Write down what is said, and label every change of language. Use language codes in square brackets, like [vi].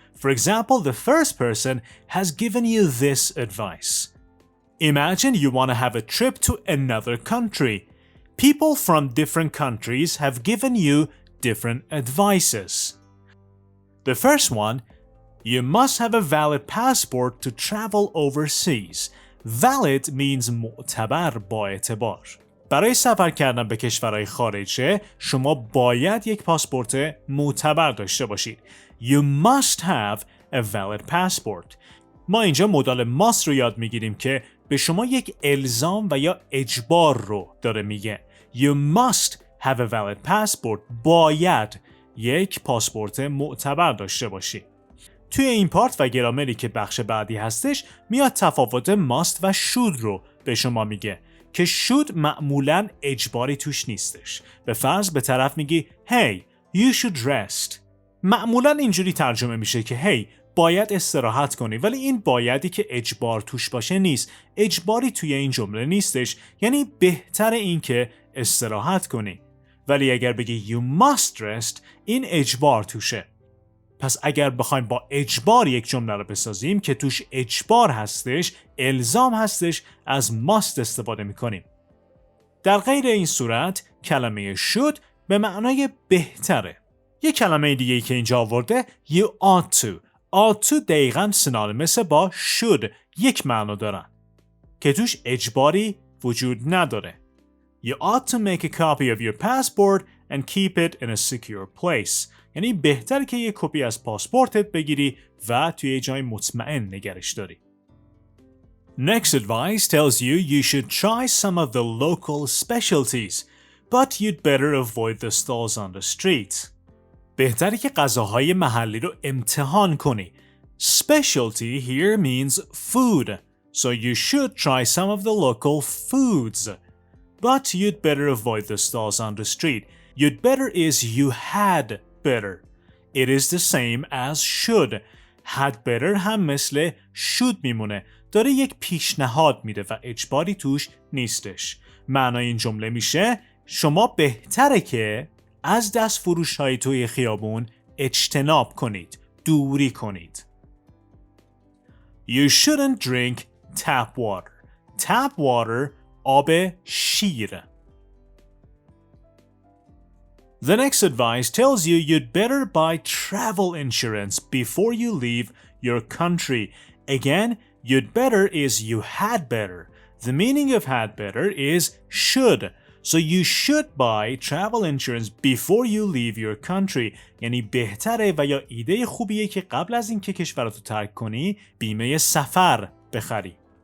[en] For example, the first person has given you this advice. Imagine you want to have a trip to another country. People from different countries have given you different advices. The first one, you must have a valid passport to travel overseas. Valid means [fa] معتبر با اعتبار. برای سفر کردن به کشورهای خارجه شما باید یک پاسپورت معتبر داشته باشید. [en] You must have a valid passport. [fa] ما اینجا مدال must رو یاد میگیریم که به شما یک الزام و یا اجبار رو داره میگه. [en] You must have a valid passport. [fa] باید یک پاسپورت معتبر داشته باشی. توی این پارت و گرامری که بخش بعدی هستش میاد تفاوت must و should رو به شما میگه که should معمولاً اجباری توش نیستش. به فرض به طرف میگی [en] Hey, you should rest. [fa] معمولا اینجوری ترجمه میشه که هی باید استراحت کنی، ولی این بایدی که اجبار توش باشه نیست. اجباری توی این جمله نیستش، یعنی بهتر این که استراحت کنی. ولی اگر بگی [en] you must rest، [fa] این اجبار توشه. پس اگر بخوایم با اجبار یک جمله رو بسازیم که توش اجبار هستش، الزام هستش، از must استفاده میکنیم. در غیر این صورت کلمه should به معنای بهتره. یک کلمه دیگه‌ای که اینجا آورده [en] you ought to. ought to [fa] دقیقاً سینونیمه با should، یک معنا دارن که توش اجباری وجود نداره. [en] You ought to make a copy of your passport and keep it in a secure place. [fa] یعنی بهتر که یک کپی از پاسپورتت بگیری و توی جای مطمئن نگرش داری. [en] Next advice tells you should try some of the local specialties, but you'd better avoid the stalls on the street. [fa] بهتره که غذاهای محلی رو امتحان کنی. [en] Specialty here means food, so you should try some of the local foods. But you'd better avoid the stalls on the street. You'd better is you had better. It is the same as should. Had better [fa] هم مثل [en] should [fa] میمونه. داره یک پیشنهاد میده و اجباری توش نیستش. معنای این جمله میشه شما بهتره که از دست فروش های توی خیابون اجتناب کنید، دوری کنید. [en] You shouldn't drink tap water. Tap water [fa] آب شیر. [en] The next advice tells you you'd better buy travel insurance before you leave your country. Again, you'd better is you had better. The meaning of had better is should. So you should buy travel insurance before you leave your country. [fa] یعنی بهتره و یا ایده خوبیه که قبل از اینکه کشورتو ترک کنی بیمه سفر بخری.